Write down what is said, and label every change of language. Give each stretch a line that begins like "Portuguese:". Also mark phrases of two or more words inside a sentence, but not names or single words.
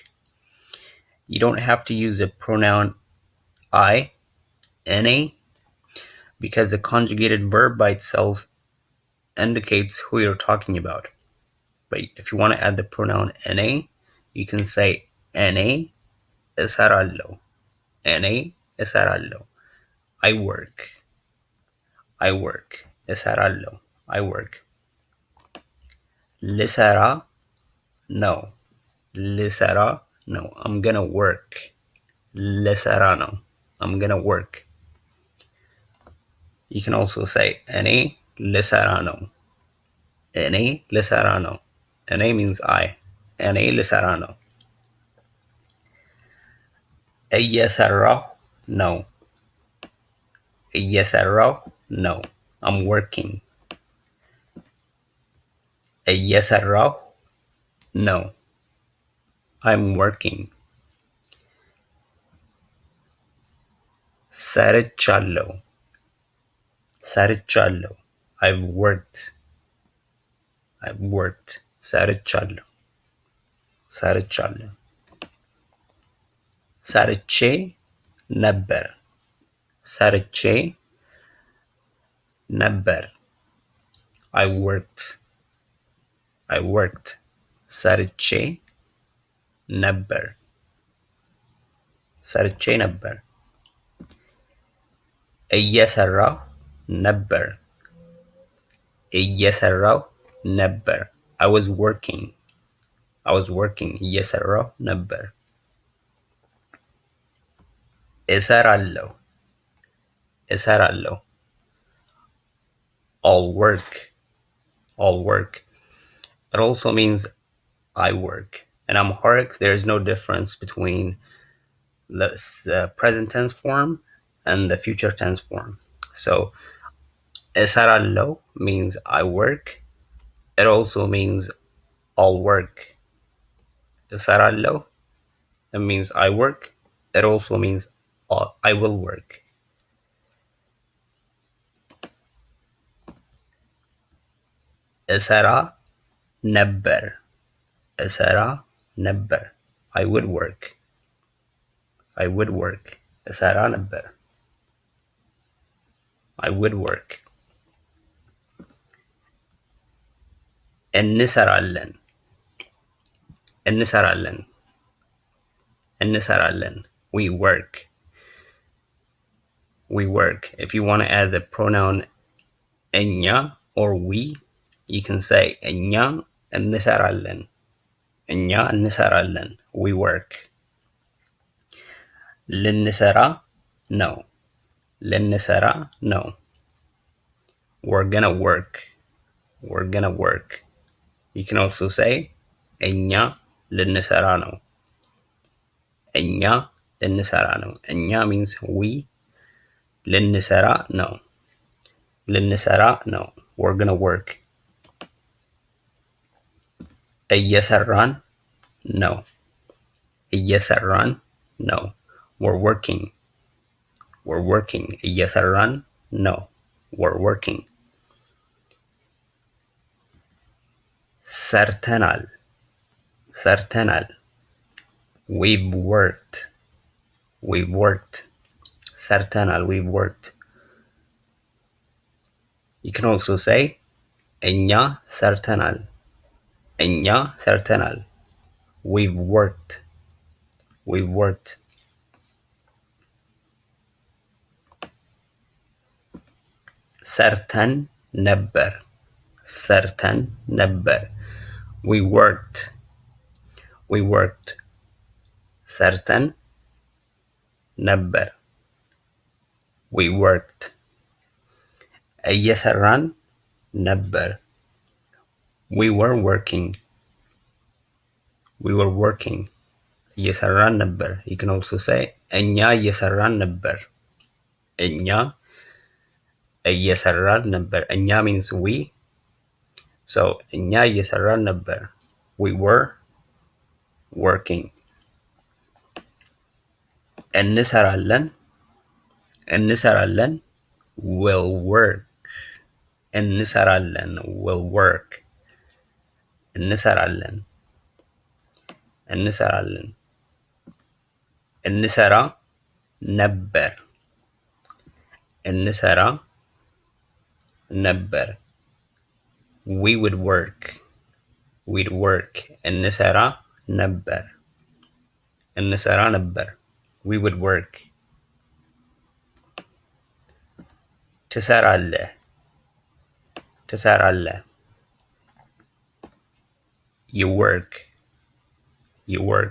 English: You don't have to use the pronoun I, any, because the conjugated verb by itself indicates who you're talking about. But if you want to add the pronoun any, you can say
Amharic: እኔ እሰራለሁ,
English: I work, እሰራለሁ, I work.
Amharic: ልሰራ ነው,
English: I'm gonna work.
Amharic: ልሰራ ነው,
English: I'm gonna work. You can also say
Amharic: እኔ ልሰራ ነው,
English: እኔ means I.
Amharic: እኔ ልሰራ ነው. እየሰራሁ ነው,
English: I'm working.
Amharic: እየሰራሁ ነው,
English: I'm working. ሰርቻለሁ, I've worked.
Amharic: ሰርቻለሁ, ሰርቼ ነበር,
English: I worked.
Amharic: ሰርቼ ነበር, እየሰራሁ ነበር,
English: I was working.
Amharic: እየሰራሁ ነበር። እሰራለሁ,
English: I'll work. It also means I work. In Amharic, there is no difference between the present tense form and the future tense form. So, እሰራለሁ means I work. It also means I'll work. እሰራለሁ, it means I work. It also means I will work.
Amharic: እሰራ ነበር,
English: I would work.
Amharic: እሰራ ነበር,
English: I would work. እንሰራለን, we work. If you want to add the pronoun እኛ or we, you can say
Amharic: እኛ እንሰራለን,
English: we work.
Amharic: ልንሰራ ነው,
English: we're gonna work. You can also say
Amharic: እኛ ልንሰራ ነው,
English: እኛ means we.
Amharic: ልንሰራ ነው,
English: we're gonna work.
Amharic: እየሰራን ነው,
English: we're working.
Amharic: እየሰራን ነው,
English: we're working. ሰርተናል, we've worked. ሰርተናል, we've worked. You can also say
Amharic: እኛ ሰርተናል,
English: we've worked.
Amharic: ሰርተን ነበር,
English: we worked.
Amharic: ሰርተን ነበር,
English: we worked.
Amharic: እየሰራን ነበር,
English: we were working.
Amharic: እየሰራን ነበር.
English: You can also say
Amharic: እኛ እየሰራን ነበር, እየሰራን ነበር። እኛ
English: means we.
Amharic: So እኛ እየሰራን ነበር.
English: We were working. እንሰራለን will work. እንሰራለን will work.
Amharic: እንሰራለን እንሰራ ነበር
English: we would work. we'd work.
Amharic: እንሰራ ነበር
English: we would work. ትሰራለህ you work.